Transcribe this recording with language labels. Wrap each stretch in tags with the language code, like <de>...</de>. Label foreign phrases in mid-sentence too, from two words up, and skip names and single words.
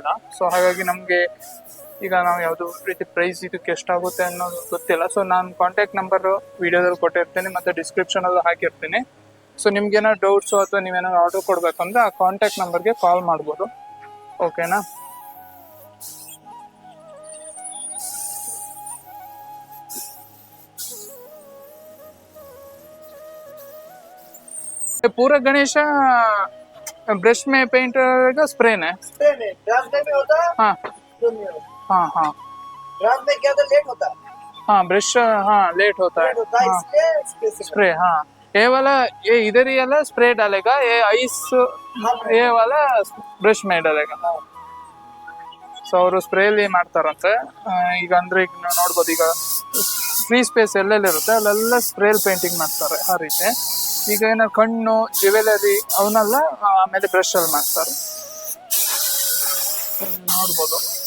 <kn>ಸೊ ಹಾಗಾಗಿ ನಮಗೆ ಈಗ ನಾವು ಯಾವುದು ರೀತಿ ಪ್ರೈಸ್ ಇದಕ್ಕೆ ಎಷ್ಟಾಗುತ್ತೆ ಅನ್ನೋದು ಗೊತ್ತಿಲ್ಲ. ಸೊ ನಾನು</kn> <en>contact number</en> <kn>ವಿಡಿಯೋದಲ್ಲಿ ಕೊಟ್ಟಿರ್ತೀನಿ ಮತ್ತು ಡಿಸ್ಕ್ರಿಪ್ಷನಲ್ಲಿ ಹಾಕಿರ್ತೀನಿ. ಸೊ ನಿಮ್ಗೇನೋ ಡೌಟ್ಸು ಅಥವಾ ನೀವೇನಾದ್ರು ಆರ್ಡರ್ ಕೊಡಬೇಕಂದ್ರೆ ಆ</kn> <en>contact number-ge call</en> <kn>ಮಾಡ್ಬೋದು. ಓಕೆನಾ?</kn> <hi>पूरा गणेश ब्रश में पेंट रहेगा, स्प्रे में? स्प्रे में ड्राफ्ट में होता है। हाँ हाँ हाँ ड्राफ्ट में क्या होता है, लेट होता है। हाँ ब्रश, हाँ लेट होता है, हाँ इसलिए स्प्रे। हाँ ये वाला, ये इधर ही वाला स्प्रे डालेगा, ये आइस ये वाला ब्रश में डालेगा.</hi> <kn>ಸೊ ಅವರು ಸ್ಪ್ರೇಲಿ ಮಾಡ್ತಾರಂತೆ. ಈಗ ಅಂದ್ರೆ ಈಗ ನೀವು ನೋಡ್ಬೋದು, ಈಗ</kn> <en>free space</en> <kn>ಎಲ್ಲೆಲ್ಲಿರುತ್ತೆ ಅಲ್ಲೆಲ್ಲ</kn> <en>spray-l painting</en> <kn>ಮಾಡ್ತಾರೆ ಆ ರೀತಿ. ಈಗ ಏನಾದ್ರು ಕಣ್ಣು, ಜ್ಯುವೆಲರಿ ಅವನ್ನೆಲ್ಲ ಆಮೇಲೆ ಬ್ರಷ್ ಅಲ್ಲಿ ಮಾಡ್ತಾರೆ, ನೋಡ್ಬೋದು.</kn>